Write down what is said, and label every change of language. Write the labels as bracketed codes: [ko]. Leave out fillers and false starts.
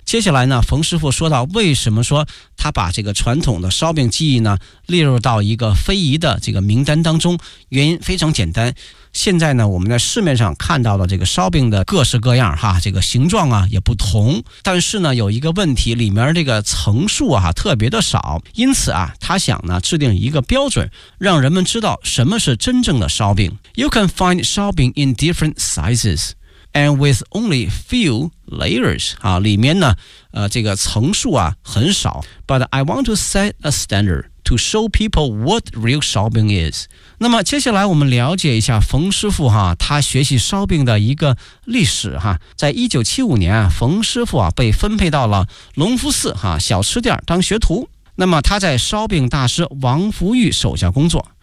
[zh] 接下来呢冯师傅说到为什么说他把这个传统的烧饼技艺呢列入到一个非遗的这个名单当中，原因非常简单，现在呢我们在市面上看到的这个烧饼的各式各样哈，这个形状啊也不同，但是呢有一个问题，里面这个层数啊特别的少，因此啊他想呢制定一个标准，让人们知道什么是真正的烧饼。 [en] You can find 烧饼 in different sizes and with only few layers [zh] 啊，里面呢这个层数啊很少， [en] but I want to set a standard to show people what real 烧饼 is。 [zh] 那么接下来我们了解一下冯师傅哈，他学习烧饼的一个历史哈。在1975年，冯师傅啊被分配到了隆福寺哈小吃店当学徒。那么他在烧饼大师王福玉手下工作。